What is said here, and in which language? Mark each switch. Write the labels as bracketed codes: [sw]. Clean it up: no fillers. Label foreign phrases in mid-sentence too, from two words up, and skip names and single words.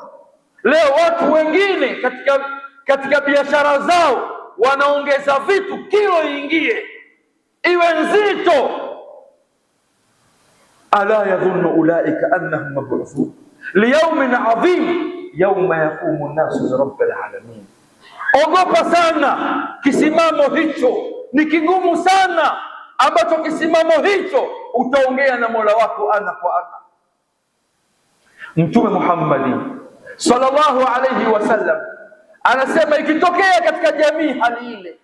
[sw] Leo watu wengine katika biashara zao wanaongeza vitu, kilo iingie iwe nzito. [ar] ألا يظن أولئك أنهم مبعوثون ليوم عظيم يوم يقوم الناس لرب العالمين. [sw] Ogopa sana, kisimamo hicho ni kigumu sana, ambacho kisimamo hicho utaongea na Mola wako ana kwa ana. Mtume Muhammad [ar] صلى الله عليه وسلم [sw] anasema, ikitokea katika jamii hali ile,